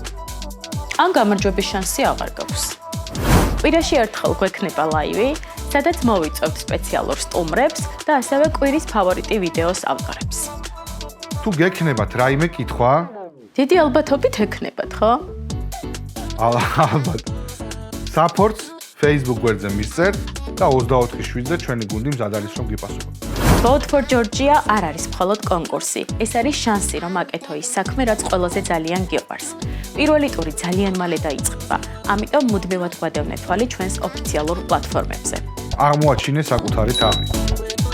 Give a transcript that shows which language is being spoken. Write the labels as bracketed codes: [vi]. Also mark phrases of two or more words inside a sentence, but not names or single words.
[ka] ან გამარჯვების შანსი აღარ გაქვს. კვირაში ერთხელ გვექნება ლაივი, სადაც მოვიწევთ სპეციალურ სტუმრებს და ასევე კვირის ფავორიტი ვიდეოს ავტორებს. თუ გექნებათ რაიმე კითხვა, დიდი ალბათობით ექნებათ, ხო? ალბათ. Supports Facebook გვერდზე მისწერთ და 24/7-ზე ჩვენი გუნდი მზად არის რომ გიპასუხოთ. Vote for Georgia არ არის მხოლოდ კონკურსი, ეს არის შანსი, რომ აკეთო ის საქმე, რაც ყველაზე ძალიან გიყვარს. პირველი ტური ძალიან მალე დაიწყება, ამიტომ მუდმივად გვადევნეთ თვალი ჩვენს ოფიციალურ პლატფორმებზე. აღმოაჩინე საკუთარი თაღი.